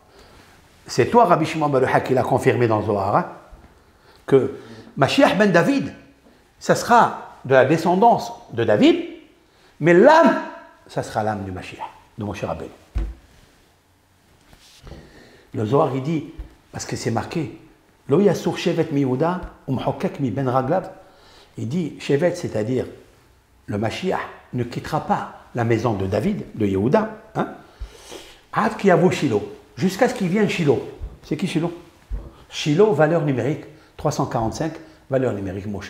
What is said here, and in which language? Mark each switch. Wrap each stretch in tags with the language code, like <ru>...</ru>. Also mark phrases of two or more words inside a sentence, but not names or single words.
<fr>C'est toi Rabbi Shimon Bar Yochai qui l'a confirmé dans Zohar, hein, que Mashiach ben David, ça sera de la descendance de David, mais l'âme, ça sera l'âme du Mashiach, de Moshe Rabbeinu. Le Zohar il dit, parce que c'est marqué,</fr> <he>לא יסור שבט מיהודה ומחוקק מבין רגליו.</he> <fr>Il dit, shevet, c'est-à-dire le Mashiach ne quittera pas la maison de David, de Yehuda, hein,</fr> <he>עד כי יבא שילה,</he> <fr>jusqu'à ce qu'il vienne Shilo. C'est qui Shilo? Shilo, valeur numérique 345, valeur numérique Moshe.</fr>